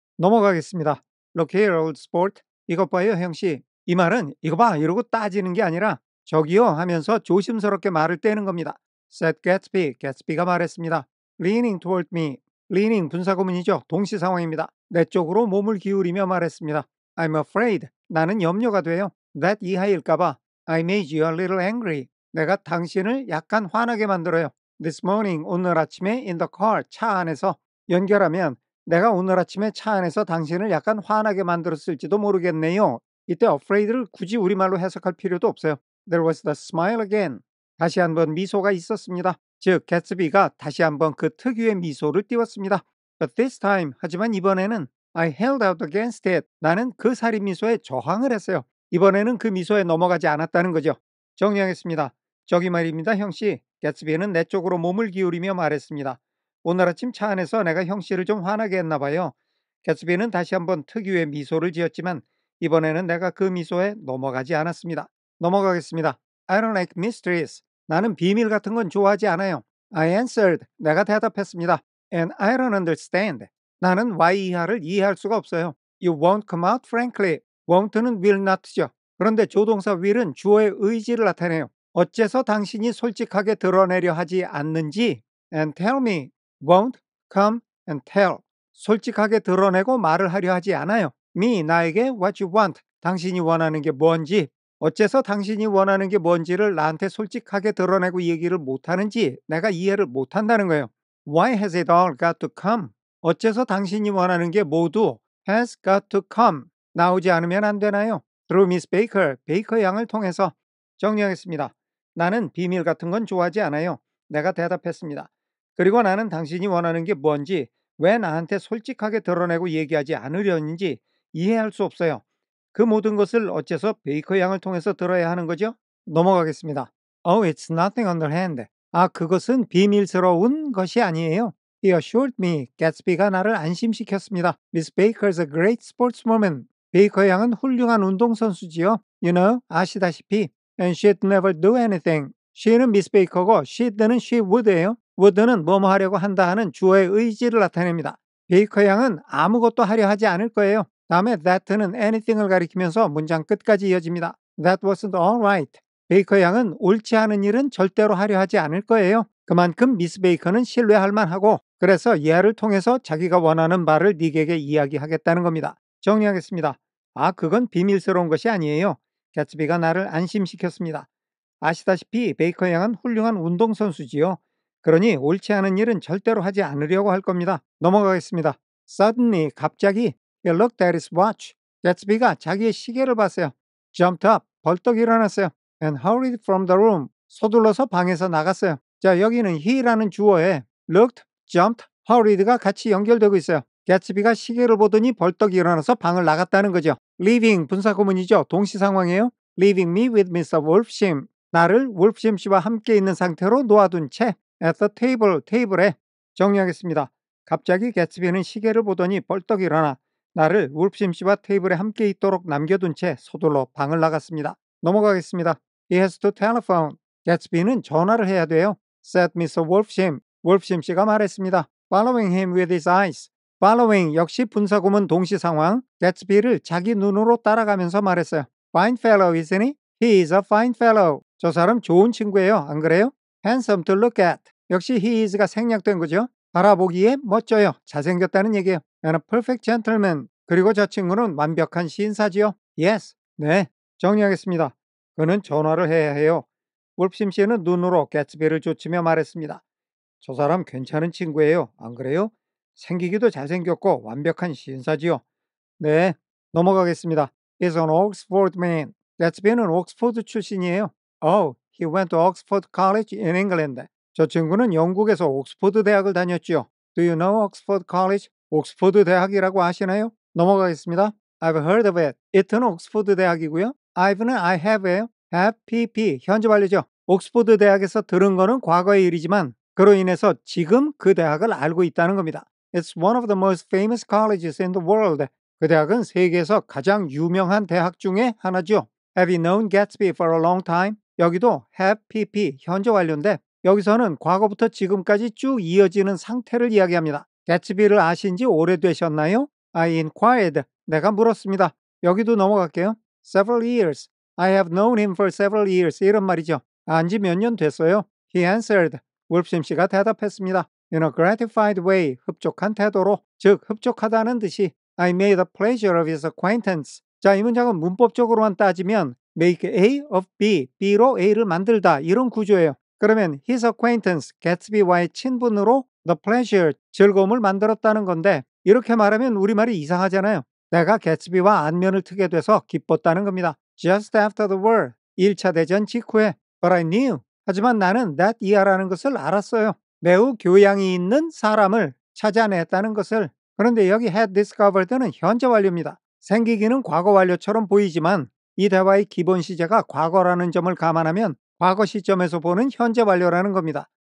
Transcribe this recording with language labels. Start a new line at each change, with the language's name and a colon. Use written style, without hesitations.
Korean: 넘어가겠습니다.
English: Look here, old sport.
Korean: 이것 봐요, 형씨. 이 말은 이거 봐 이러고 따지는 게 아니라 저기요 하면서 조심스럽게 말을 떼는 겁니다.
English: said Gatsby.
Korean: Gatsby가 말했습니다.
English: Leaning toward me.
Korean: leaning 분사구문이죠. 동시 상황입니다. 내 쪽으로 몸을 기울이며 말했습니다.
English: I'm afraid.
Korean: 나는 염려가 돼요.
English: that
Korean: 이하일까봐
English: I made you a little angry.
Korean: 내가 당신을 약간 화나게 만들어요.
English: This morning,
Korean: 오늘 아침에
English: in the car,
Korean: 차 안에서 연결하면 내가 오늘 아침에 차 안에서 당신을 약간 화나게 만들었을지도 모르겠네요. 이때 afraid를 굳이 우리말로 해석할 필요도 없어요.
English: There was the smile again.
Korean: 다시 한번 미소가 있었습니다. 즉, 개츠비가 다시 한번 그 특유의 미소를 띄웠습니다.
English: But this time,
Korean: 하지만 이번에는
English: I held out against it.
Korean: 나는 그 살인 미소에 저항을 했어요. 이번에는 그 미소에 넘어가지 않았다는 거죠. 정리하겠습니다. 저기 말입니다, 형씨. 개츠비는 내 쪽으로 몸을 기울이며 말했습니다. 오늘 아침 차 안에서 내가 형씨를 좀 화나게 했나 봐요. 개츠비는 다시 한번 특유의 미소를 지었지만 이번에는 내가 그 미소에 넘어가지 않았습니다. 넘어가겠습니다.
English: I don't like mysteries.
Korean: 나는 비밀 같은 건 좋아하지 않아요.
English: I answered.
Korean: 내가 대답했습니다.
English: And I don't understand.
Korean: 나는 why 이하를 이해할 수가 없어요.
English: You won't come out frankly.
Korean: won't는 will not죠. 그런데 조동사 will은 주어의 의지를 나타내요. 어째서 당신이 솔직하게 드러내려 하지 않는지
English: and tell me. won't, come, and tell.
Korean: 솔직하게 드러내고 말을 하려 하지 않아요.
English: me, 나에게 what you want.
Korean: 당신이 원하는 게 뭔지, 어째서 당신이 원하는 게 뭔지를 나한테 솔직하게 드러내고 얘기를 못하는지 내가 이해를 못한다는 거예요.
English: Why has it all got to come?
Korean: 어째서 당신이 원하는 게 모두
English: has got to come.
Korean: 나오지 않으면 안 되나요?
English: Through Miss Baker,
Korean: 베이커 양을 통해서. 정리하겠습니다. 나는 비밀 같은 건 좋아하지 않아요. 내가 대답했습니다. 그리고 나는 당신이 원하는 게 뭔지, 왜 나한테 솔직하게 드러내고 얘기하지 않으려는지 이해할 수 없어요. 그 모든 것을 어째서 베이커 양을 통해서 들어야 하는 거죠? 넘어가겠습니다.
English: Oh, it's nothing underhand.
Korean: 그것은 비밀스러운 것이 아니에요.
English: He assured me.
Korean: 개츠비가 나를 안심시켰습니다.
English: Miss Baker's a great sportswoman.
Korean: 베이커 양은 훌륭한 운동선수지요.
English: You know,
Korean: 아시다시피.
English: And she'd never do anything.
Korean: she는 미스 베이커고 should는 she would예요. would는 뭐뭐 하려고 한다 하는 주어의 의지를 나타냅니다. 베이커 양은 아무것도 하려 하지 않을 거예요. 다음에 that는 anything을 가리키면서 문장 끝까지 이어집니다.
English: That wasn't all right.
Korean: 베이커 양은 옳지 않은 일은 절대로 하려 하지 않을 거예요. 그만큼 미스 베이커는 신뢰할 만하고 그래서 얘를 통해서 자기가 원하는 바를 닉에게 이야기하겠다는 겁니다. 정리하겠습니다. 그건 비밀스러운 것이 아니에요. 개츠비가 나를 안심시켰습니다. 아시다시피 베이커 양은 훌륭한 운동선수지요. 그러니 옳지 않은 일은 절대로 하지 않으려고 할 겁니다. 넘어가겠습니다.
English: Suddenly,
Korean: 갑자기
English: He looked at his watch.
Korean: 개츠비가 자기의 시계를 봤어요.
English: Jumped up,
Korean: 벌떡 일어났어요.
English: And hurried from the room.
Korean: 서둘러서 방에서 나갔어요. 자, 여기는 he라는 주어에 looked, jumped, hurried가 같이 연결되고 있어요. 개츠비가 시계를 보더니 벌떡 일어나서 방을 나갔다는 거죠. Leaving 분사구문이죠. 동시 상황이에요.
English: Leaving me with Mr. Wolfshim.
Korean: 나를 wolfshim 씨와 함께 있는 상태로 놓아둔 채 at the table, 테이블에. 정리하겠습니다. 갑자기 개츠비는 시계를 보더니 벌떡 일어나 나를 wolfshim 씨와 테이블에 함께 있도록 남겨둔 채 서둘러 방을 나갔습니다. 넘어가겠습니다.
English: He has to telephone.
Korean: 개츠비는 전화를 해야 돼요.
English: said Mr. Wolfshim. wolfshim
Korean: 씨가 말했습니다.
English: Following him with his eyes.
Korean: following 역시 분사구문 동시 상황. 개츠비를 자기 눈으로 따라가면서 말했어요.
English: Fine fellow, isn't he? He is a fine fellow.
Korean: 저 사람 좋은 친구예요. 안 그래요?
English: Handsome to look at.
Korean: 역시 he is가 생략된 거죠. 바라보기에 멋져요. 잘생겼다는 얘기예요.
English: And a perfect gentleman.
Korean: 그리고 저 친구는 완벽한 시인사지요. Yes. 네. 정리하겠습니다. 그는 전화를 해야 해요. 울프심 씨는 눈으로 개츠비를 쫓으며 말했습니다. 저 사람 괜찮은 친구예요. 안 그래요? 생기기도 잘생겼고 완벽한 시인사지요. 네, 넘어가겠습니다.
English: He's an Oxford man.
Korean: 개츠비는 옥스포드 출신이에요.
English: Oh, he went to Oxford College in England.
Korean: 저 친구는 영국에서 옥스포드 대학을 다녔지요.
English: Do you know Oxford College?
Korean: 옥스포드 대학이라고 아시나요? 넘어가겠습니다.
English: I've heard of it.
Korean: it는 옥스포드 대학이고요. I've는 I have예요. have, pp, 현재 완료죠. 옥스포드 대학에서 들은 거는 과거의 일이지만 그로 인해서 지금 그 대학을 알고 있다는 겁니다.
English: It's one of the most famous colleges in the world.
Korean: 그 대학은 세계에서 가장 유명한 대학 중에 하나죠.
English: Have you known Gatsby for a long time?
Korean: 여기도 have, pp, 현재 완료인데 여기서는 과거부터 지금까지 쭉 이어지는 상태를 이야기합니다. 개츠비를 아신 지 오래되셨나요?
English: I inquired.
Korean: 내가 물었습니다. 여기도 넘어갈게요.
English: Several years. I have known him for several years.
Korean: 이런 말이죠. 안지 몇 년 됐어요.
English: He answered.
Korean: 울프심 씨가 대답했습니다.
English: In a gratified way.
Korean: 흡족한 태도로. 즉, 흡족하다는 듯이
English: I made a pleasure of his acquaintance.
Korean: 자, 이 문장은 문법적으로만 따지면 make A of B, B로 A를 만들다 이런 구조예요. 그러면 his acquaintance, 개츠비와의 친분으로 the pleasure, 즐거움을 만들었다는 건데 이렇게 말하면 우리말이 이상하잖아요. 내가 개츠비와 안면을 트게 돼서 기뻤다는 겁니다.
English: Just after the war,
Korean: 1차 대전 직후에
English: But I knew.
Korean: 하지만 나는 that year라는 것을 알았어요. 매우 교양이 있는 사람을 찾아냈다는 것을. 그런데 여기 had discovered는 현재 완료입니다. 생기기는 과거 완료처럼 보이지만 이 대화의 기본 시제가 과거라는 점을 감안하면 과거 시점에서 보는 현재 완료라는 겁니다.